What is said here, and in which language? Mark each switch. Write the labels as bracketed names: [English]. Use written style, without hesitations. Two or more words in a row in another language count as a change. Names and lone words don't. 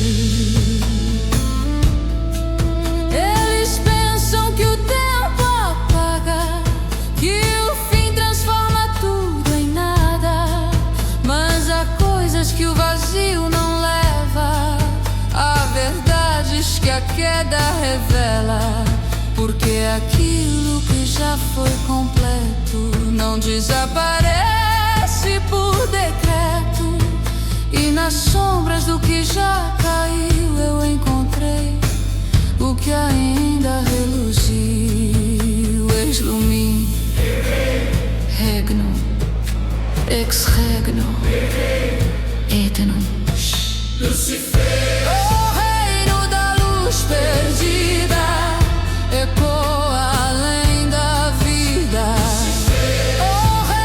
[Portuguese] Eles pensam que o tempo apaga, que o fim transforma tudo em nada, mas há coisas que o vazio não leva, há verdades que a queda revela. Porque aquilo que já foi completo não desaparece por decreto. E nas sombras do que já caiu eu encontrei o que ainda reluziu. [Latin] Ex lumi, regno, ex regno, eternum. [Portuguese] Lucifer, O reino da luz perdida ecoa além da vida. O